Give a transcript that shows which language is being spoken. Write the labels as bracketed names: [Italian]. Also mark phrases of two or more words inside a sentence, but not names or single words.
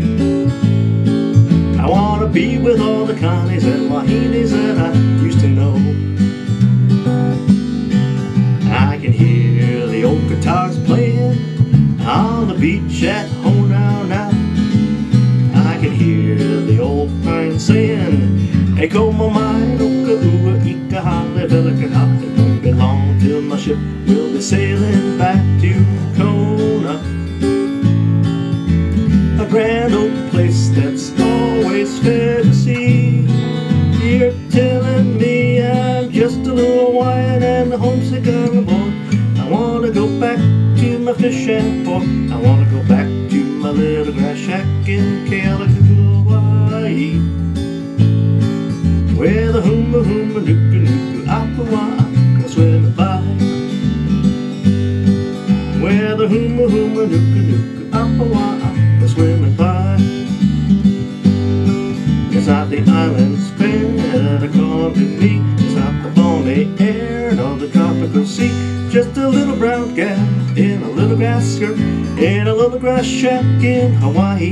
[English] I want to be with all the Connies and Wahinis that I used to know. I can hear the old guitars playing on the beach at home now. I can hear the old pine saying, hey, [Hawaiian] como mai, oka ua, ika hale, velika hale. [English] Won't be long till my ship will be sailing back to Kona. A grand old place that's always fair to see. You're telling me I'm just a little Hawaiian and homesick on the board. I want to go back to my fish and pork. I want to go back to my little grass shack in Kealakekua, Hawaii, where the huma huma nuku nuku apua go swimming by. Where the huma huma nuku nuku apua go swimming by. It's not the islands fair that I call belong to me. It's not the balmy air nor the tropical sea. Just a little brown gal in a little grass skirt, in a little grass shack in Hawaii.